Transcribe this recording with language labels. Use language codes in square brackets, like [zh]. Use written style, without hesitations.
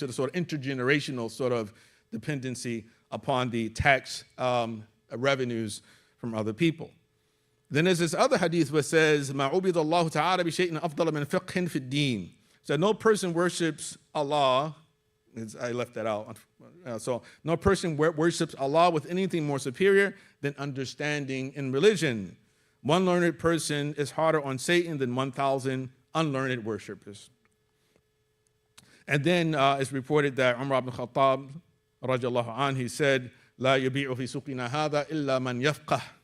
[en] So the sort of intergenerational sort of dependency upon the tax revenues from other people. Then there's this other hadith which says, [ar] مَا عُبِدَ اللَّهُ تَعَالَى بِشَيْءٍ أَفْضَلَ مِنْ فِقْهٍ فِي الدِّينِ. [en] So no person worships Allah. I left that out. So no person worships Allah with anything more superior than understanding in religion. One learned person is harder on Satan than 1,000 unlearned worshippers. And then it's reported that Umar ibn Khattab, radiallahu anhu, he said, [ar] لا يبيع في سوقنا هذا إلا من يفقه.